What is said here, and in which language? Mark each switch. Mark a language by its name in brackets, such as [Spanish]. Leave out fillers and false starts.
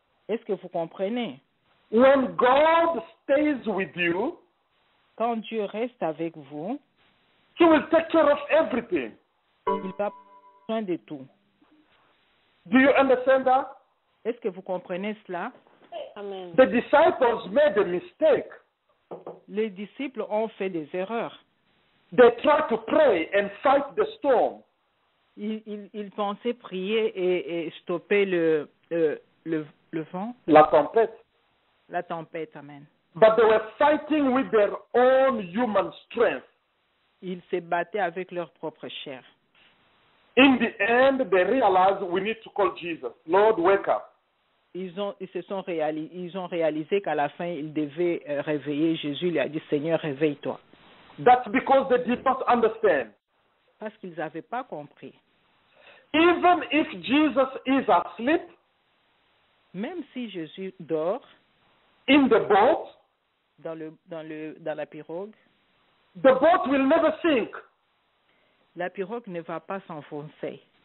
[French] Est-ce que vous comprenez? [English] When God stays with you, [French] quand Dieu reste avec vous, [English] He will take care of everything. [French] Il va prendre soin de tout. [English] Do you understand that? [French] Est-ce que vous comprenez cela? Amen. [English] The disciples made a mistake. [French] Les disciples ont fait des erreurs. [English] They tried to pray and fight the storm. [French] Ils pensaient prier et stopper le vent. La tempête. La tempête, amen. [English] But they were fighting with their own human strength. [French] Ils se battaient avec leur propre chair. [English] In the end, they realized we need to call Jesus. Lord, wake up. [French] Ils ont réalisé qu'à la fin, ils devaient réveiller Jésus. Il a dit, Seigneur, réveille-toi. [English] That's because they did not understand. [French] Parce qu'ils n'avaient pas compris. [English] Even if Jesus is asleep, [French] même si Jésus dort, [English] in the boat, [French] dans la pirogue, [English] the boat will never sink. [French] La pirogue ne va pas s'enfoncer.